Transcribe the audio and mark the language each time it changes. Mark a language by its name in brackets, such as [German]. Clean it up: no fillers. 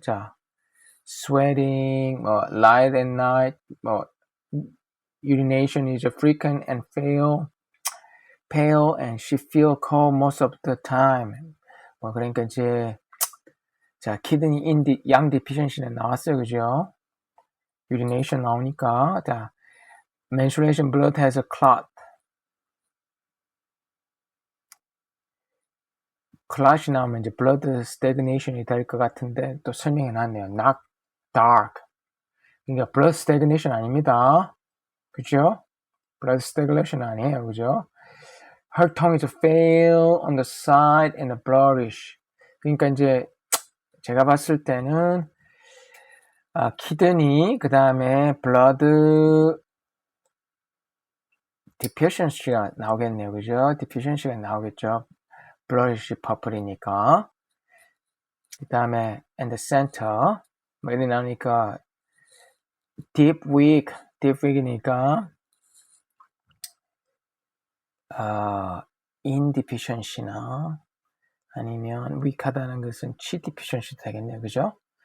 [English] 자, sweating, light at night, urination is frequent and pale, and she feel cold most of the time. [Korean] 그러니까 이제 자, 키드니 양 디피션시는 나왔어요. 그죠? [English] urination [Korean] 나오니까 자, [English] menstruation blood has a clot. [Korean] clot이 나오면 이제 blood stagnation이 될 것 같은데 또 설명해 놨네요. [English] not dark. [Korean] 그러니까 blood stagnation 아닙니다. 그죠? blood stagnation 아니에요. 그죠? [English] her tongue is pale on the side and blurrish. [Korean] 그러니까 이제 제가 봤을 때는 키드니, 그 다음에 블러드 디피션시가 나오겠네요. 그죠? 디피션시가 나오겠죠. 블러리시 퍼플이니까. 그 다음에 [English] and the center [Korean] 뭐 이렇게 나오니까 deep weak이니까 indeficiency나 아니면 weak하다는 것은 chi deficiency 되겠네요. 그죠?